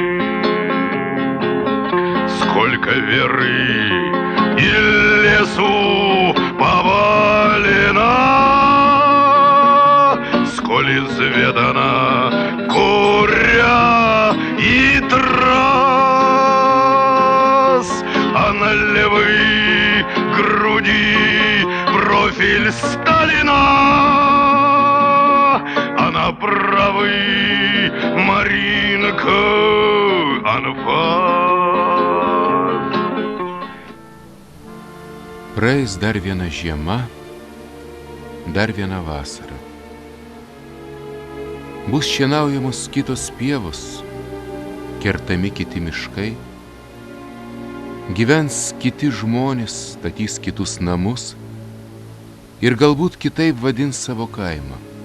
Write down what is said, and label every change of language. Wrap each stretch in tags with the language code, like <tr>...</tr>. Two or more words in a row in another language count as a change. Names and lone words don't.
<ru>Сколько веры и лесу повалено, сколь изведана горя и трасс, а на левой груди Сталина, а направо Маринка Анфас.</ru> <lt>Praeis dar viena žiema, dar viena vasara. Bus šienaujamos kitos pievos, kertami kiti miškai, gyvens kiti žmonės, statys kitus namus ir galbūt kitaip vadins savo kaimą.</lt>